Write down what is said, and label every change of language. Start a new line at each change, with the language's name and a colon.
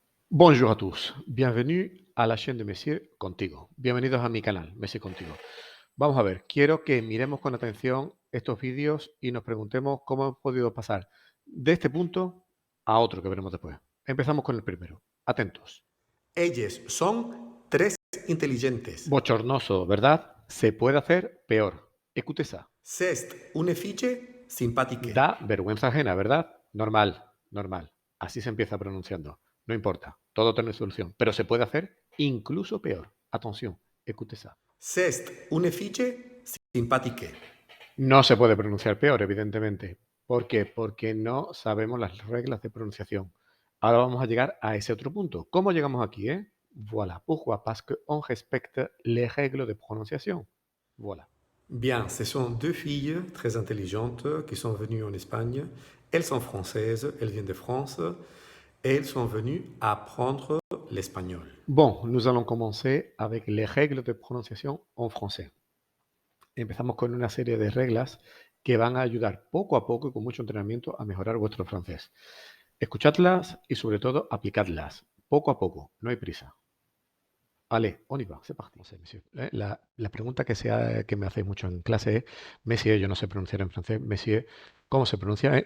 French: Bonjour à tous, bienvenue a la chaîne de Monsieur Contigo.
Spanish: Bienvenidos a mi canal, Monsieur Contigo. Vamos a ver, quiero que miremos con atención estos vídeos y nos preguntemos cómo hemos podido pasar de este punto a otro que veremos después. Empezamos con el primero. Atentos. Ellos son tres inteligentes. Bochornoso, ¿verdad? Se puede hacer peor.
French: Écoutez ça. C'est une fille sympathique.
Spanish: Da vergüenza ajena, ¿verdad? Normal, normal. Así se empieza pronunciando. No importa, todo tiene solución. Pero se puede hacer incluso peor.
French: Atención, écoutez ça. C'est une fille sympathique.
Spanish: No se puede pronunciar peor, evidentemente. ¿Por qué? Porque no sabemos las reglas de pronunciación. Ahora vamos a llegar a ese otro punto. ¿Cómo llegamos aquí, Voilà.
French: Pourquoi? Parce qu'on respecte les règles de prononciation. Voilà. Bien, ce sont deux filles très intelligentes qui sont venues en Espagne. Elles sont françaises, elles viennent de France et elles sont venues apprendre l'espagnol. Bon, nous allons commencer avec les règles de prononciation en français.
Spanish: Empezamos con una serie de reglas que van a ayudar poco a poco y con mucho entrenamiento a mejorar vuestro francés. Escuchadlas y sobre todo aplicadlas, poco a poco, no hay prisa.
French: Allez, on y va, c'est parti.
Spanish: No sé, monsieur. La pregunta que me hacéis mucho en clase es, Monsieur, yo no sé pronunciar en francés, Monsieur, ¿cómo se pronuncia?